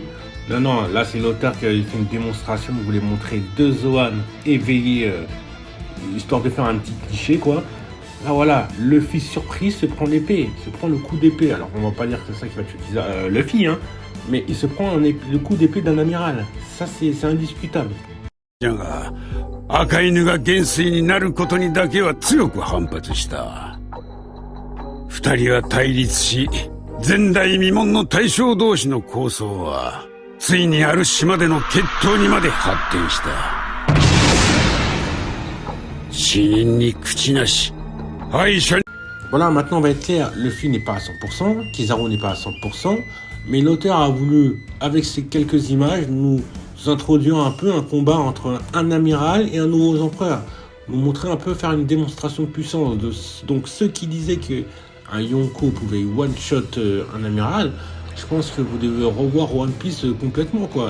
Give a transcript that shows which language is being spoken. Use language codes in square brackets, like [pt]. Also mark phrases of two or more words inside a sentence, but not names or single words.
[fr] Non, non, là, c'est l'auteur qui a fait une démonstration. Il voulait montrer deux Zoan éveillés, histoire de faire un petit cliché, quoi. Là voilà, Luffy surprise se prend l'épée, se prend le coup d'épée. Alors on va pas dire que c'est ça qui va tuer Luffy, hein, mais il se prend le coup d'épée d'un amiral. Ça c'est indiscutable. [ja] 赤犬が元帥になることにだけは強く反発した。二人は対立し、前代未聞の大将同士の抗争は、ついにある島での決闘にまで発展した。死人に口なし。 [fr] Voilà, maintenant on va être clair, Luffy n'est pas à 100%, Kizaru n'est pas à 100%, mais l'auteur a voulu, avec ces quelques images, nous introduire un peu un combat entre un amiral et un nouveau empereur. Nous montrer un peu, faire une démonstration de puissance. Donc ceux qui disaient qu'un Yonko pouvait one-shot un amiral, je pense que vous devez revoir One Piece complètement, quoi.